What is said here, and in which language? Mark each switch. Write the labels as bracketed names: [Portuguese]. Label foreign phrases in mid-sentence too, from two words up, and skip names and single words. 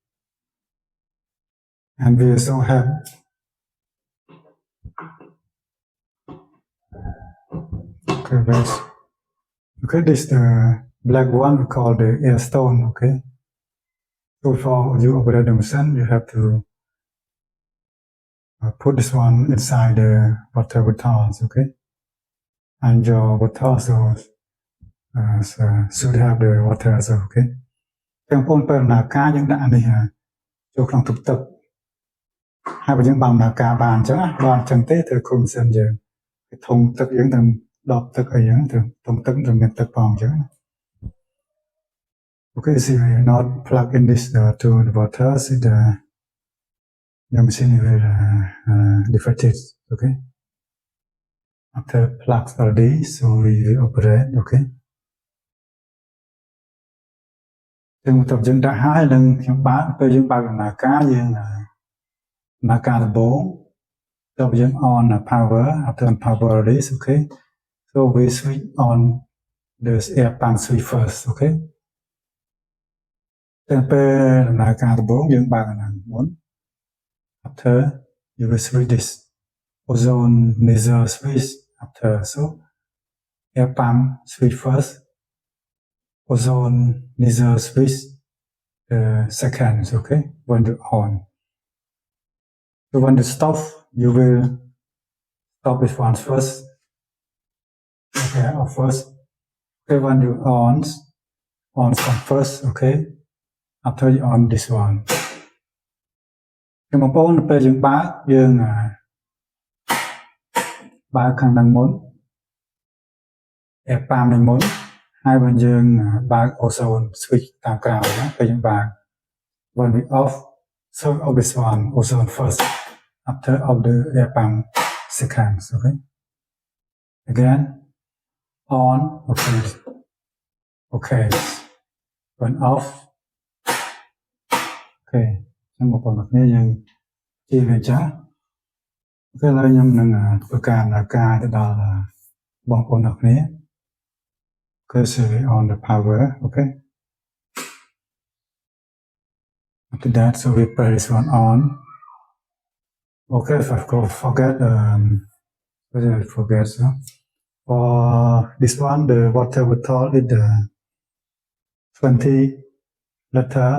[English] And we also have this is the black one we call the air stone. Okay, so for you operate the machine, you have to put this one inside the water bottles. Okay, and your bottles should have the water also. [Khmer] Okay, ទាំងប៉ុនពេលដំណើរការយើងដាក់នេះចូលក្នុងទឹកទឹកហើយបើយើងបើដំណើរការបានអញ្ចឹងណាបើអញ្ចឹងទេត្រូវគុំសិនយើងធុងទឹកយើងត្រូវដបទឹកអីហ្នឹងត្រូវធុងទឹកត្រូវមានទឹកផងអញ្ចឹងណា [English] Okay, see we not plug in this to the water, see the machine will defected. Okay, after plugs already, so we will operate. [Khmer] Okay, យើងទៅយើងដាក់ហើយនឹងខ្ញុំបើកពេលយើងបើកដំណើរការយើងដំណើរការដំបូងទៅយើង [English] on power after on power already. Okay, so we switch on the air pump switch first. Okay, [Khmer] តែពេលដំណើរការដំបូងយើងបើកអាហ្នឹងមុន [English] after you will switch this ozone laser switch after, so air pump switch first, ozone laser switch seconds. Okay, when you on. So when you stop, you will stop this one first. Okay, off first. Okay, when you on stop first. Okay, after you on this one. [Khmer] ខ្ញុំបងប្អូនពេលយើងបើកយើងបើកខាងខាងមុន [English] air pump [Khmer] នេះមុនហើយបើយើងបើក [English] ozone switch [Khmer] តាមក្រោយណាពេលយើងបើក [English] when we off, so off this one ozone first. After of the air pump seconds. Okay, again on. Okay, when off. [Khmer] Okay, ចឹងបងប្អូនគ្នាយើងជិះវាចាស់ Okay, ឥឡូវខ្ញុំនឹងធ្វើការដំណើរការទៅដល់បងប្អូនគ្នា [English] Okay, so we on the power. Okay, after that, so we put this one on. Okay, if I forget, what did I forget? So for this one, the water bottle is 20 liters.